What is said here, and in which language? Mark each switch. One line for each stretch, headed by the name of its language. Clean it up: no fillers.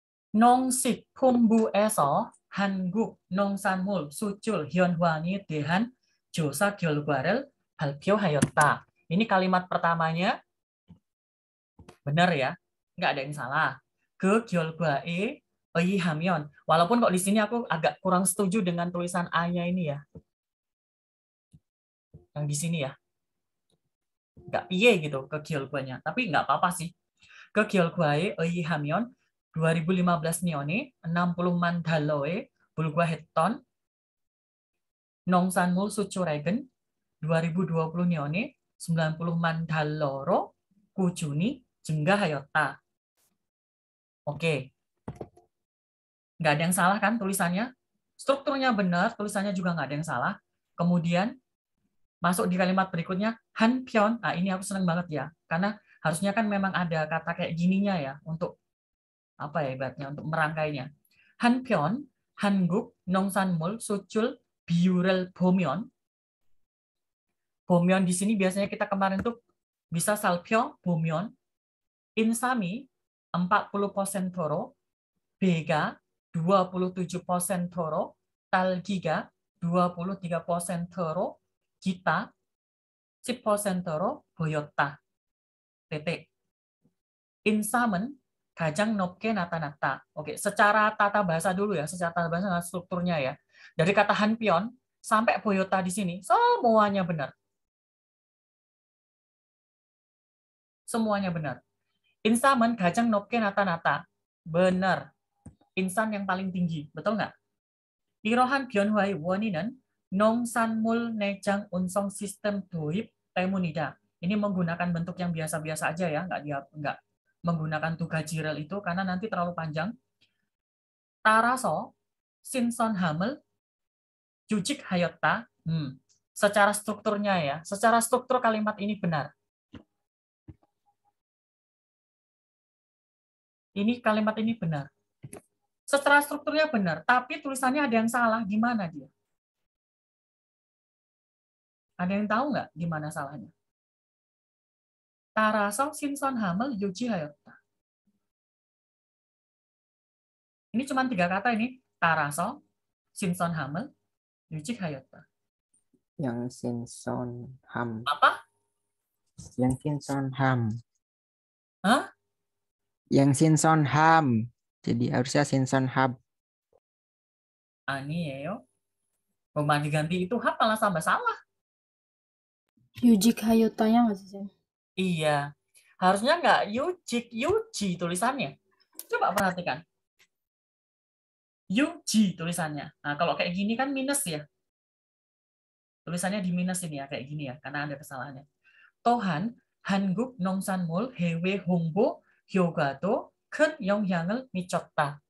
Korean: Nong sik kumbu에서 한국 농산물 수출 현황에 대한 조사 결과를 발표하였다.
Indonesian: Ini kalimat pertamanya benar ya, nggak ada yang salah. Ke
Korean: 결과에 의하면,
Indonesian: walaupun kok di sini aku agak kurang setuju dengan tulisan A-nya ini ya, yang di sini ya, nggak piye gitu ke 결과nya, tapi nggak apa-apa sih.
Korean: Ke 결과에 의하면 2015 년에 60만 달러의 불과했던 농산물 수출액은 2020년에 90만 달러로 꾸준히 증가하였다.
Indonesian: Oke, nggak ada yang salah kan tulisannya? Strukturnya benar, tulisannya juga nggak ada yang salah. Kemudian masuk di kalimat berikutnya, hanpyeon. Nah, ini aku senang banget ya, karena harusnya kan memang ada kata kayak gininya ya untuk apa ya ibaratnya untuk merangkainya.
Korean: 한편 한국 농산물 수출 비율을 보면
Indonesian: di sini biasanya kita kemarin tuh bisa
Korean: 살펴보면 인삼이 40%로, 배가 27%로, 딸기가 23%로, kita 10%로 보였다.
Indonesian: Titik.
Korean: 인삼은 가장 높게 나타났다.
Indonesian: Oke, secara tata bahasa dulu ya, secara tata bahasa strukturnya ya. Dari kata hanpion sampai boyota di sini semuanya benar. Semuanya benar.
Korean: 인삼은 가장 높게 나타났다.
Indonesian: benar. 인삼 yang paling tinggi, betul nggak?
Korean: 이러한 변화의 원인은 농산물 내장 운송 시스템 도입 때문이다.
Indonesian: Ini menggunakan bentuk yang biasa-biasa aja ya, nggak menggunakan
Korean: 두 가지
Indonesian: rel itu karena nanti terlalu panjang.
Korean: 따라서 신선함을 유지하였다.
Indonesian: Secara strukturnya ya, secara struktur kalimat ini benar. Ini kalimat ini benar. Secara strukturnya benar, tapi tulisannya ada yang salah. Di mana dia? Ada yang tahu nggak di mana salahnya?
Korean: 따라서 신선함을 유지하였다.
Indonesian: Ini cuma 3 kata ini.
Korean: 따라서 신선함을 유지하였다.
Indonesian: Yang 신선함. Apa? Yang 신선함. Hah? Yang 신선함. Jadi harusnya 신선함.
Korean: 아니에요.
Indonesian: Rumah diganti itu hap malah tambah salah. 유직하였다야 nggak sih, Sam? Iya. Harusnya nggak yuji tulisannya. Coba perhatikan. Yuji tulisannya. Nah, kalau kayak gini kan minus ya. Tulisannya di minus ini ya, kayak gini ya, karena ada kesalahannya.
Korean: 또한 한국 농산물 해외 홍보 효과도 큰 영향을 미쳤다.